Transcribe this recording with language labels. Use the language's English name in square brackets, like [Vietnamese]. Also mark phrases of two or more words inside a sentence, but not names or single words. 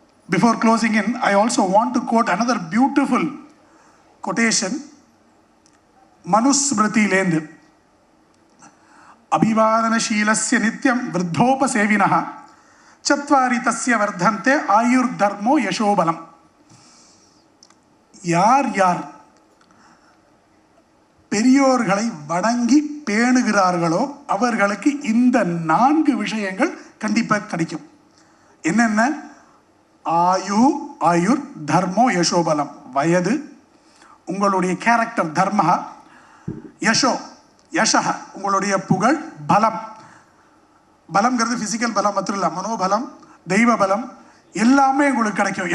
[English] Before closing in, I also want to quote another beautiful quotation. Manusmritilendu. [Sanskrit] अभिवादनशीलस्य नित्यं वृद्धोपसेविनः चत्वारि तस्य वर्धन्ते आयुर्धर्मो यशोबलम्. [Tamil] யார் பெரியோர்களை வணங்கி பேணுகிறார்களோ அவர்களுக்கு இந்த 4 விஷயங்கள் கண்டிப்பாக கிடைக்கும். என்னென்ன? [Sanskrit] आयुर् धर्मो यशोबलम्, [Tamil] வயது, உங்களுடைய கேரக்டர் தர்மஹா, யசஹ உங்களுடைய புகழ், பலம், பலம்ங்கிறது ஃபிசிக்கல் பலம் மாத்திரம் இல்லை, மனோபலம், தெய்வ பலம் எல்லாமே உங்களுக்கு கிடைக்கும்.